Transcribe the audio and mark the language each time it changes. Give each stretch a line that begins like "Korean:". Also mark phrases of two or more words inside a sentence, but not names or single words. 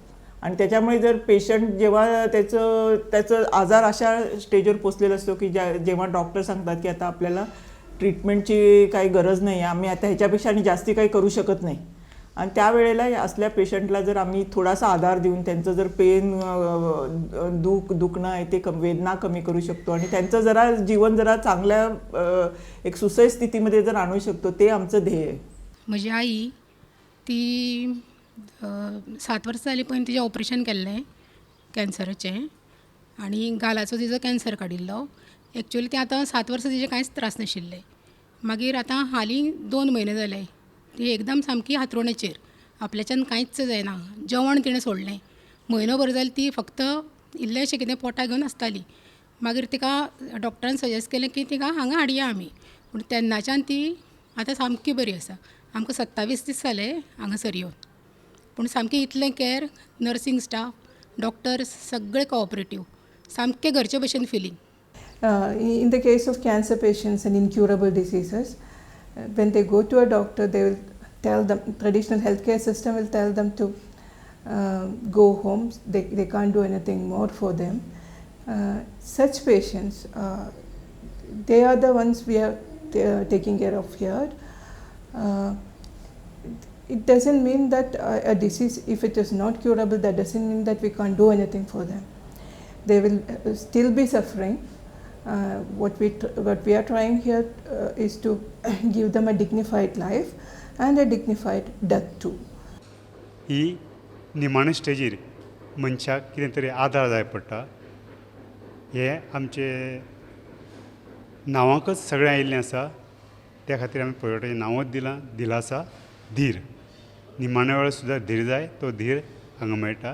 Marathi: आणि त्याच्यामुळे जर पेशंट जेव्हा त्याचं आजार अशा स्टेजवर पोचलेला असतो की जेव्हा डॉक्टर सांगतात की आता आपल्याला ट्रीटमेंटची काही गरज नाही आहे, आम्ही आता ह्याच्यापेक्षा आणि जास्ती काही करू शकत नाही, आणि त्यावेळेला असल्या पेशंटला जर आम्ही थोडासा आधार देऊन त्यांचं जर पेन दुखणं आहे ते वेदना कमी करू शकतो आणि त्यांचं जरा जीवन जरा चांगल्या एक सुसह्य स्थितीमध्ये जर आणू शकतो, ते आमचं ध्येय आहे.
Konkani: म्हजी आई ती 7 वर्सां जालीं पयलीं तिचें ऑपरेशन केल्लें कॅन्सराचें आनी गालाचो तिचो कॅन्सर काडिल्लो. एक्चुअली तें आतां 7 वर्सां तिचे कांयच त्रास नाशिल्ले. मागीर आतां हालीं 2 म्हयने जाले ती एकदम सामकी हातरुणेचेर, आपल्याच्यान कांयच जायना. जेवण तिणें सोडलें. म्हयनोभर जाली ती फक्त इल्लेशें कितें पोटा घेवन आसताली. मागीर तिका डॉक्टरान सजेस्ट केलें की तिका हांगा हाडया आमी. पूण तेन्नाच्यान ती आतां सामकी बरी आसा. आमकां 27 दीस जाले हांगासर येवन. पूण सामकें इतलें कॅर,
English: nursing staff,
Konkani: डॉक्टर्स सगळे कोऑपरेटीव, सामकें घरचे भशेन फिलींग.
English: In the case of cancer patients and incurable diseases, when they go to a doctor, they will tell them, traditional healthcare system will tell them to go home. They can't do anything more for them. Such patients, they are the ones we are taking care of here. It doesn't mean that a disease, if it is not curable, that doesn't mean that we can't do anything for them. They will still be suffering. What we are trying here is to give them a dignified life and a dignified death too.
Konkani: ही निमाणे स्टेजीर मनशाक कितें तरी आदार जाय पडटा. हे आमचे नांवाकच सगळें आयिल्लें आसा. त्या खातीर आमी पर्यटकाचें नांवच दिलां आसा धीर. निमाण्या वेळार सुद्दां धीर जाय, तो धीर हांगा मेळटा.